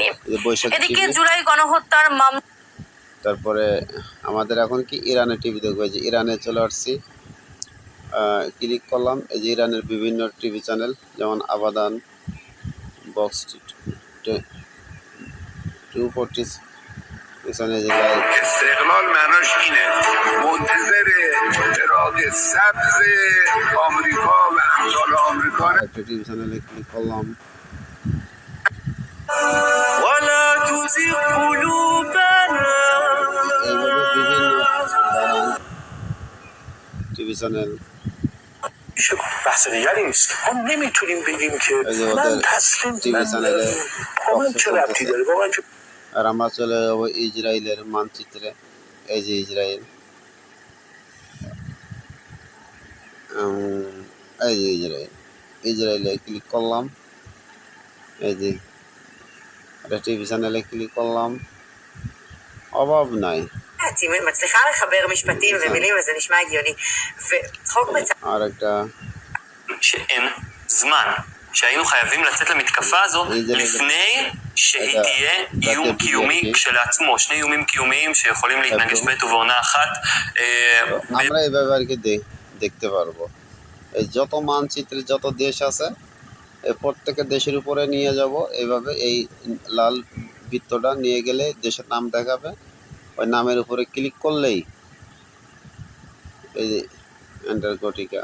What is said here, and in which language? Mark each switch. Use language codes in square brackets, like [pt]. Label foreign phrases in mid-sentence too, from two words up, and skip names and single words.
[bn] এদিকে জুলাই গণহত্যার মামলা, তারপরে আমাদের এখন কি ইরানের টিভি দেখবো। এই যে ইরানে চলে আসছি, ক্লিক করলাম। এই যে ইরানের বিভিন্ন টিভি চ্যানেল যেমন আবাদান, বক্স 240 [fa] استقلال معناش اینه منتظر چراغ سبز آمریکا و امثال آمریکا [bn] একটা টিভি চ্যানেলে ক্লিক করলাম। [ar] ولا تزغ قلوبنا [bn] এইভাবে বিভিন্ন টিভি চ্যানেل [fa] بحث دیگری نیست ما نمیتونیم بگیم که من تسلیم من چه ربطی داره با من. [bn] আর আমরা চলে যাবো ইসরায়েলের মানচিত্রে। এই যে এই যে ইসরায়েলে ক্লিক করলাম। এই যে একটা টিভি চ্যানেলে ক্লিক করলাম। অভাব নাই। [he] מצליחה לחבר משפטים ומילים וזה נשמע הגיוני וצחוק בצד. [bn] আর একটা [he] שאין זמן, שהיינו חייבים לצאת למתקפה הזו לפני שהיא תהיה איום קיומי כשלעצמו, שני איומים קיומיים שיכולים להתנגש בעת ובעונה אחת. [bn] আমরা এইভাবে আর কি দেখতে পারবো। এই যত মানচিত্রে যত দেশ আছে এই প্রত্যেকের দেশের উপরে নিয়ে যাব। এইভাবে এই লাল বৃত্তটা নিয়ে গেলে দেশের নাম দেখাবে, ওই নামের উপরে ক্লিক করলেই এই যে অ্যান্টার্কটিকা।